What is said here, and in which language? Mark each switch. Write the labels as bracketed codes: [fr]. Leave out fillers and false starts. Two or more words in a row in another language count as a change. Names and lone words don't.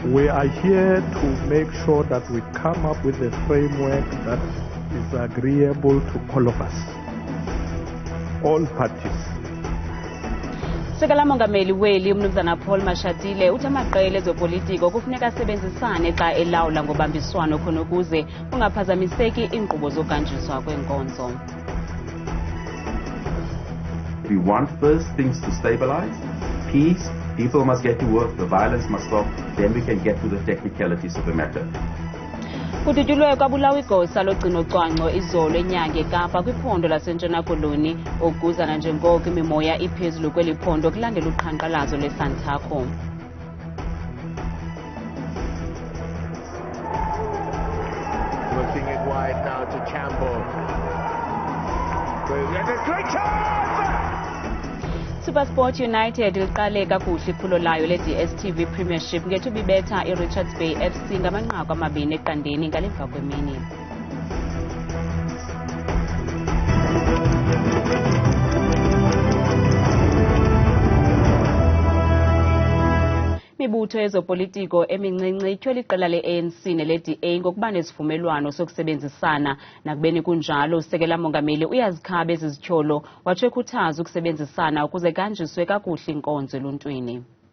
[en] are here to make sure that we come up with a framework that is agreeable to all of us, all parties. [xh] Sekela mongameli weli umnumzana Paul Mashatile uthi amaqela ezopolitiko kufuneka asebenzisane xa elawula ngobambiswano khona ukuze kungaphazamiseki inkqubo zokuhanjiswa kwenkonzo. [en] We want first things to stabilize, peace, people must get to work, the violence must stop, then we can get to the technicalities of the matter. [xh] Kutyikitywe kwabulawa igosa logcino-cwangco izolo enyanga eKapa kwiphondo laseNtshona Koloni okuzana njengoko imimoya iphezulu kweli phondo kulandela uqhankqalazo lwesantaco. [en] Looking it wide now to Campbell. There's a great chance! [xh] SuperSport United liqale kakuhle iphulo layo le-DSTV Premiership ngethuba ibetha iRichards Bay FC ngamanqaku 2-0 ngalemva kwemini. Imibutho yezopolitiko emincinci ityhwele iqela le-ANC nele-DA ngokuba nezivumelwano sokusebenzisana, nakubeni kunjalo usekela mongameli uyazikhaba ezi zityholo watsho ekhuthaza ukusebenzisana ukuze kuhanjiswe kakuhle inkonzo eluntwini.